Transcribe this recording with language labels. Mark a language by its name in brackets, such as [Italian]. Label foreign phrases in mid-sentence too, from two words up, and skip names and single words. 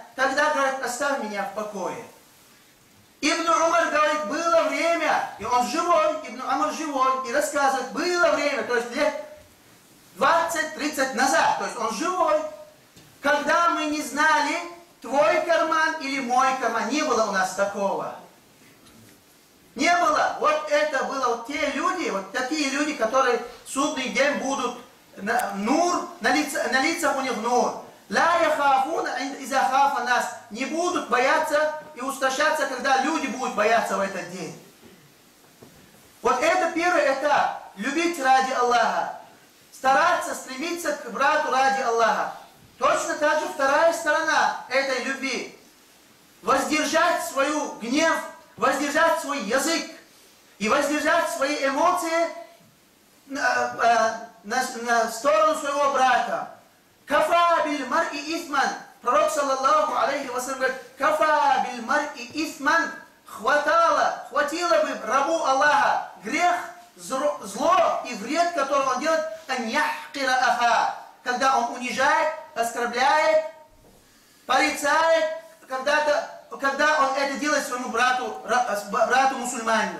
[Russian] Тогда говорит: «Оставь меня в покое». Ибн Умар говорит: было время, и он живой, Ибн Умар живой, и рассказывает: было время, то есть лет 20-30 назад, то есть он живой, когда мы не знали, твой карман или мой карман. Не было у нас такого. Не было. Вот это было вот те люди, вот такие люди, которые в судный день будут, нур, на лицах у них нур. [Arabic] لا يخافون إذا خاف الناس. [Russian] Не будут бояться и устрашаться, когда люди будут бояться в этот день. Вот это первый этап. Любить ради Аллаха. Стараться, стремиться к брату ради Аллаха. Точно так же вторая сторона этой любви. Воздержать свою гнев, воздержать свой язык и воздержать свои эмоции на сторону своего брата. [Arabic] كفى بالمرء إثما. [Russian] Пророк, [Arabic] صلى الله عليه وسلم, [Russian] говорит: [Arabic] كفى بالمرء إثما. [Russian] Хватило бы рабу Аллаха грех, зло и вред, который он делает, [Arabic] أن يحقر أخاه, [Russian] когда он унижает, оскорбляет, порицает, когда он это делает своему брату мусульманину.